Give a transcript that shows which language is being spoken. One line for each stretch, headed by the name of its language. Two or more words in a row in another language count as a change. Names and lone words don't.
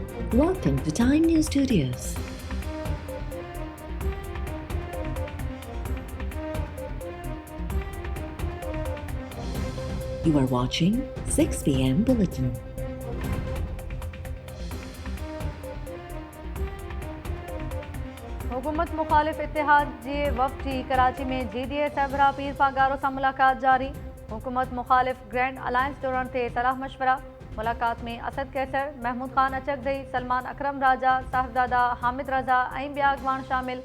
English: Welcome to Time News Studios. You are watching 6 p.m. Bulletin.
Sindhi: हुकूमत मुखालिफ इत्तेहाद जे वफ़द जी कराची में GDA सरबराह पीर फागारो सां मुलाक़ात जारी। हुकूमत मुखालिफ
English: grand alliance
Sindhi: जोड़ण ते सलाह मशवरा। मुलाक़ात में असद कैसर, महमूद खान अचकदई, सलमान अकरम राजा, साहिबजादा हामिद रज़ा ऐं ॿिया अॻवान शामिल।